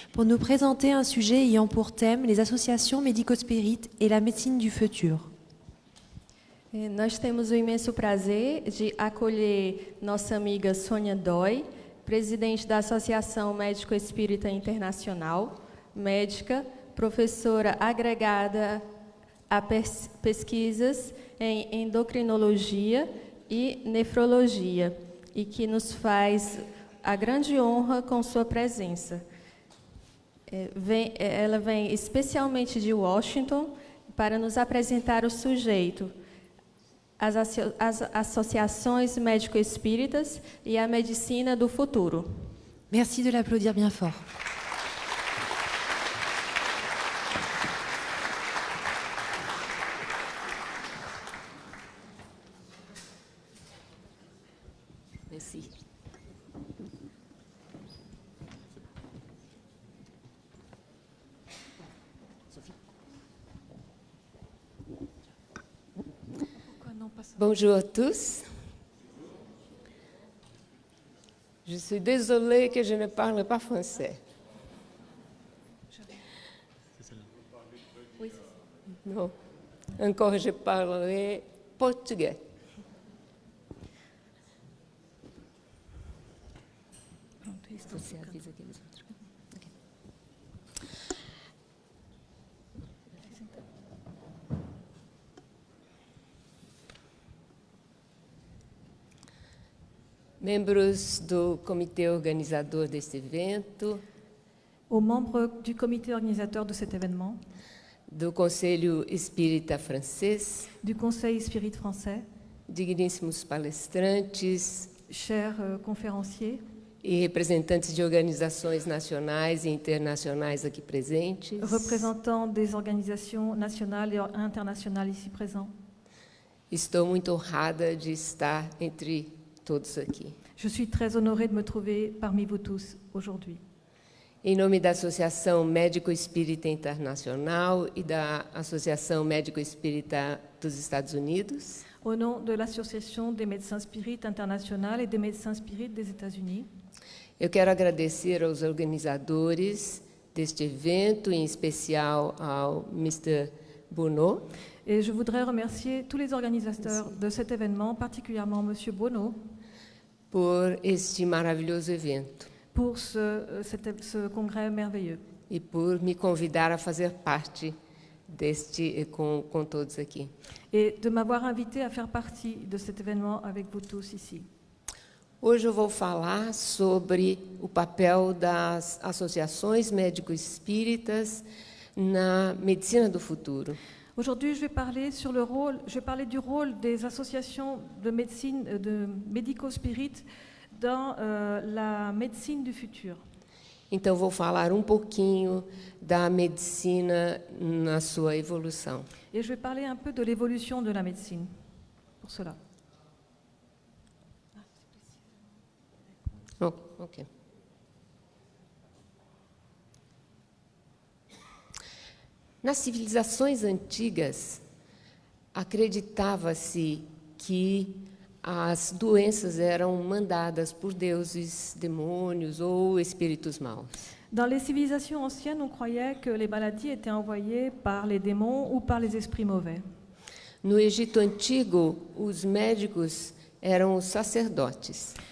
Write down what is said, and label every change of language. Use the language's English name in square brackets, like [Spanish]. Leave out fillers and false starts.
[French] pour nous présenter un sujet ayant pour thème les associations médico-spirites et la médecine du futur. [Portuguese] Nós temos o imenso prazer de acolher nossa amiga Sônia Dói, presidente da Associação Médico Espírita Internacional, médica, professora agregada a pesquisas em endocrinologia e nefrologia, e que nos faz a grande honra com sua presença. Ela vem especialmente de Washington para nos apresentar o sujeito, as associações médico-espíritas e a medicina do futuro. [French] Merci de l'applaudir bien fort. Merci. Bonjour à tous. Je suis désolée que je ne parle pas français. Non, encore je parlerai portugais. [Portuguese] Você avisa aqueles outros. Okay. Membros do comitê organizador deste evento, [French] aux membres du comité organisateur de cet événement, [Portuguese] do Conselho Espírita Francês, [French] du Conseil Spirit français, [Portuguese] digníssimos palestrantes, [French] chers conférenciers [Portuguese] e representantes de organizações nacionais e internacionais aqui presentes, [French] représentants des organisations nationales et internationales ici présents. [Portuguese] Estou muito honrada de estar entre todos aqui. [French] Je suis très honorée de me trouver parmi vous tous aujourd'hui. [Portuguese] Em nome da Associação Médico Espírita Internacional e da Associação Médico Espírita dos Estados Unidos, [French] Au nom de l'Association des médecins spirites internationales et des médecins spirites des États-Unis, [Portuguese] eu quero agradecer aos organizadores deste evento, em especial ao Mr. Bono, [French] et je voudrais remercier tous les organisateurs de cet événement, particulièrement M. Bono, [Portuguese] por este maravilhoso evento [French] pour ce congrès merveilleux [Portuguese] e por me convidar a fazer parte deste com todos aqui. [French] et de m'avoir invité à faire partie de cet événement avec vous tous ici. [Portuguese] Hoje eu vou falar sobre o papel das associações médico-espíritas na medicina do futuro. [French] Aujourd'hui, je vais parler du rôle des associations de médecine, de médico-spirites dans la médecine du futur. [Portuguese] Então, vou falar um pouquinho da medicina na sua evolução. [French] Et je vais parler un peu de l'évolution de la médecine, pour cela. Oh, ok. [Portuguese] Nas civilizações antigas, acreditava-se que as doenças eram mandadas por deuses, demônios ou espíritos maus. [French] Dans les civilisations anciennes, on croyait que les maladies étaient envoyées par les démons ou par les esprits mauvais. [Portuguese] No Egito Antigo, os médicos eram os sacerdotes.